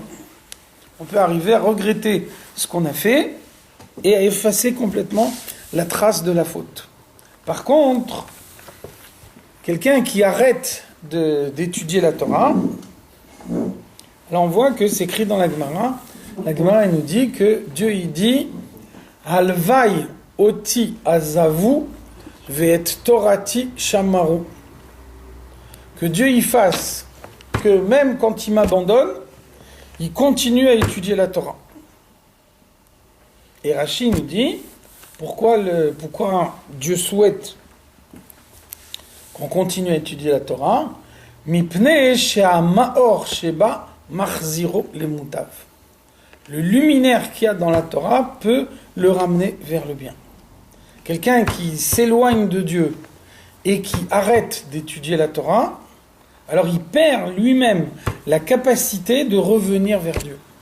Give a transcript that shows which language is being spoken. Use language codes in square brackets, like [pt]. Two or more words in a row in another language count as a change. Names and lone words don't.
[fr] On peut arriver à regretter ce qu'on a fait et à effacer complètement la trace de la faute. Par contre, quelqu'un qui arrête d'étudier la Torah, là on voit que c'est écrit dans la Gemara. La Gemara nous dit que Dieu il dit [he] הלוואי אותי עזבו ואת תורתי שמרו. [fr] Que Dieu y fasse que même quand il m'abandonne, il continue à étudier la Torah. Et Rashi nous dit pourquoi Dieu souhaite qu'on continue à étudier la Torah. [he] מפני שהמאור שבה מחזירו למוטב. [fr] Le luminaire qu'il y a dans la Torah peut le ramener vers le bien. Quelqu'un qui s'éloigne de Dieu et qui arrête d'étudier la Torah, alors il perd lui-même la capacité de revenir vers Dieu.